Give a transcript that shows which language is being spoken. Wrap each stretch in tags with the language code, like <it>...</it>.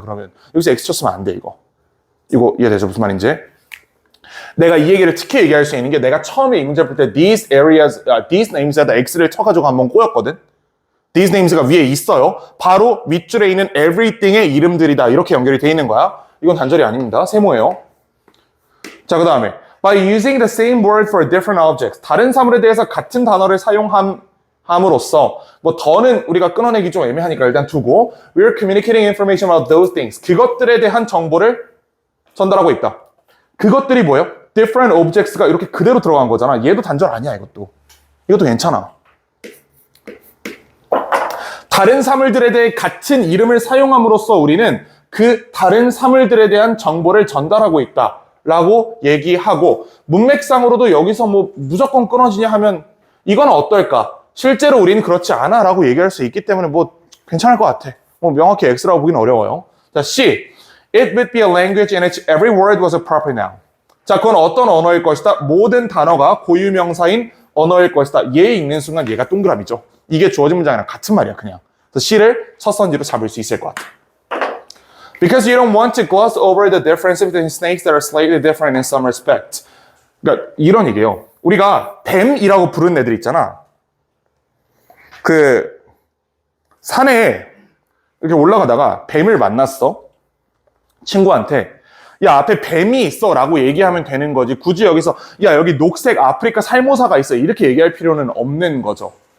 <ko>그러면 여기서 X 쳤으면 안 돼 이거 이해되죠? 무슨 말인지? 내가 이 얘기를 특히 얘기할 수 있는 게 내가 처음에 이 문제 풀 때</ko> <en>these areas, these names</en> <ko>에다 X를 쳐가지고 한번 꼬였거든.</ko> <en>these names</en> <ko>가 위에 있어요. 바로 윗줄에 있는 everything의 이름들이다. 이렇게 연결이 돼 있는 거야. 이건 단절이 아닙니다. 세모예요. 자, 그 다음에</ko> <en>by using the same word for different objects.</en> <ko>다른 사물에 대해서 같은 단어를 사용함으로써 뭐 더는 우리가 끊어내기 좀 애매하니까 일단 두고</ko> <en>we're communicating information about those things.</en> <ko>그것들에 대한 정보를 전달하고 있다. 그것들이 뭐예요?</ko> <en>different objects</en> <ko>가 이렇게 그대로 들어간 거잖아. 얘도 단절 아니야, 이것도 괜찮아. 다른 사물들에 대해 같은 이름을 사용함으로써 우리는 그 다른 사물들에 대한 정보를 전달하고 있다라고 얘기하고 문맥상으로도 여기서 뭐 무조건 끊어지냐 하면 이건 어떨까? 실제로 우리는 그렇지 않아 라고 얘기할 수 있기 때문에 뭐 괜찮을 것 같아. 뭐 명확히 X라고 보기는 어려워요. 자, C.</ko> <en>It would be a language in which every word was a proper noun.</en> <ko>자, 그건 어떤 언어일 것이다? 모든 단어가 고유명사인 언어일 것이다. 얘 읽는 순간 얘가 동그라미죠. 이게 주어진 문장이랑 같은 말이야, 그냥. 그래서 C를 첫 선지로 잡을 수 있을 것 같아.</ko> <en>Because you don't want to gloss over the difference between snakes that are slightly different in some respect.</en> <ko>그러니까 이런 얘기예요. 우리가 뱀이라고 부르는 애들 있잖아. 그 산에 이렇게 올라가다가 뱀을 만났어. 친구한테 야, 앞에 뱀이 있어 라고 얘기하면 되는 거지. 굳이 여기서 야, 여기 녹색 아프리카 살모사가 있어 이렇게 얘기할 필요는 없는 거죠.</ko>